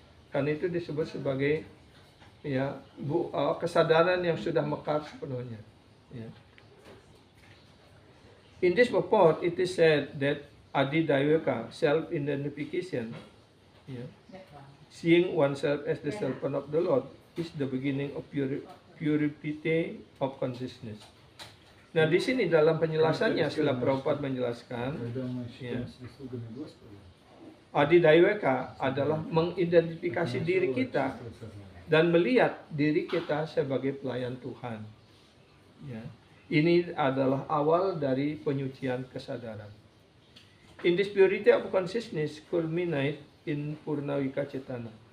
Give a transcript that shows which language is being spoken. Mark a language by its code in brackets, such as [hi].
[id] Karena itu disebut sebagai ya kesadaran yang sudah mekar sepenuhnya. Ya. [en] In this purport, it is said that Adidayaka, self-identification, seeing oneself as the servant of the Lord, is the beginning of purity of consciousness. [id] Nah, di sini dalam penjelasannya, Srila Prabhupada menjelaskan, [ru] Когда мы считаем себя слугами Господа, [id] Adidayaka adalah mengidentifikasi diri kita dan melihat diri kita sebagai pelayan Tuhan. Ya. Ini adalah awal dari penyucian kesadaran. [en] In this purity of consciousness culminate in purna vikacetana.